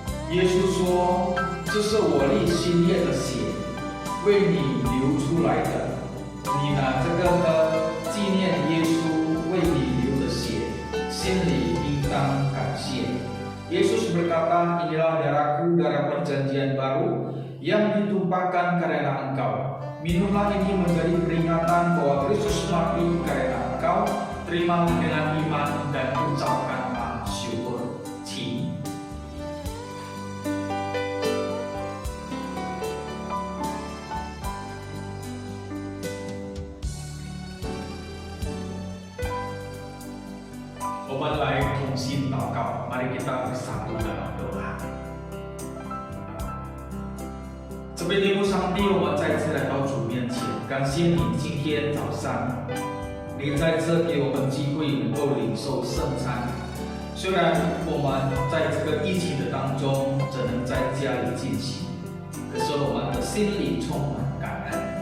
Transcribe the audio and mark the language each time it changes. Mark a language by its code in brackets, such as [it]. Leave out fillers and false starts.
[zh] Yesus 说：“这是我立新约的血，为你流出来的，你你拿这个纪念耶稣为你流的血，心里应当感谢。 [id] Yesus berkata, inilah darahku, darah perjanjian baru yang ditumpahkan karena engkau. Minumlah ini menjadi peringatan bahwa Kristus mati karena engkau. Terimalah dengan iman dan ucapkanlah syukur. Ci. Umat [zh] 同心祷告, [id] mari kita bersatu dalam doa. [zh] 这边天父上帝，我们再次来到主面前，感谢你今天早上，你再次给我们机会能够领受圣餐。虽然我们在这个疫情的当中只能在家里进行，可是我们的心里充满感恩。